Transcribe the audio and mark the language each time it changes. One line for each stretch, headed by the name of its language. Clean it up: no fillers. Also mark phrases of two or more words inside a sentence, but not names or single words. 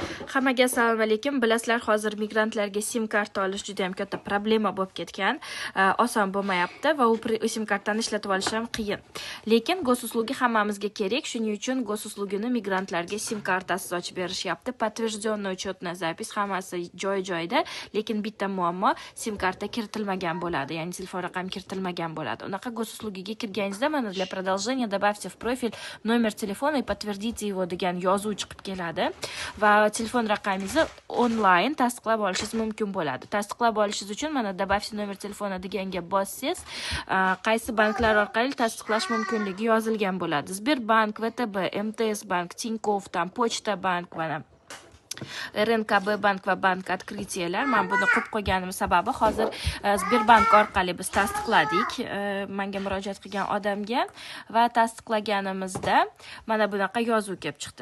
Uzbek: Hammaga assalomu alaykum. Bilasizlar, hozir migrantlarga SIM karta olish juda ham katta problema bo'lib ketgan. Oson bo'lmayapti va u SIM kartani ishlatib olish ham qiyin. Lekin gosuslugi hammamizga kerak. Shuning uchun gosuslugini migrantlarga SIM kartasiz ochib berishyapti.
Russian: Подтвержденный учетная запись
Uzbek: hammasi joy-joyida, lekin bitta muammo, SIM karta kiritilmagan bo'ladi, ya'ni telefon raqami kiritilmagan bo'ladi. Unaqa gosuslugiga kirganingizda mana
Russian: для продолжения добавьте в профиль номер телефона и подтвердите его
Uzbek: degan yozuv chiqib keladi va telefon raqamingizni onlayn tasdiqlab olishingiz mumkin bo'ladi. Tasdiqlab olishingiz uchun mana
Russian: добавьте номер телефона
Uzbek: deganga bossangiz, qaysi banklar orqali tasdiqlash mumkinligi yozilgan bo'ladi. Sberbank, VTB, MTS bank, Tinkoff, там Почта bank mana RNKB bank va bank открытиялар. Men buni qo'yib qo'yganim sababi hozir Sberbank orqali biz tasdiqladik menga murojaat qilgan odamga va tasdiqlaganimizda mana bunaqa yozuv kelib chiqdi.